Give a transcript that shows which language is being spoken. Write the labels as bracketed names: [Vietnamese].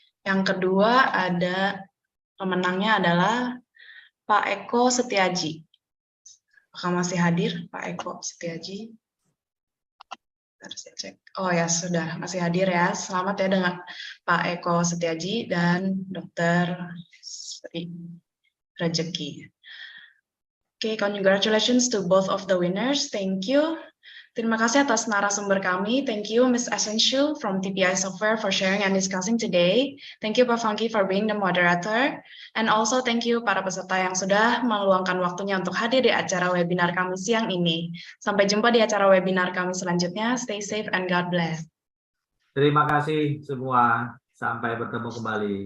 [Indonesian] Yang kedua ada pemenangnya adalah Pak Eko Setiaji. Apakah masih hadir Pak Eko Setiaji? Harus cek. Oh ya, sudah masih hadir ya. Selamat ya dengan Pak Eko Setiaji dan Dokter Sri Rejeki. [English] Okay, congratulations to both of the winners. Thank you. [Indonesian] Terima kasih atas narasumber kami. [English] Thank you, Ms. Essential from TPI Software for sharing and discussing today. Thank you, Pak Funky, for being the moderator. And also thank you [Indonesian] para peserta yang sudah meluangkan waktunya untuk hadir di acara webinar kami siang ini. Sampai jumpa di acara webinar kami selanjutnya. [English] Stay safe and God bless. [Indonesian] Terima kasih semua. Sampai bertemu kembali.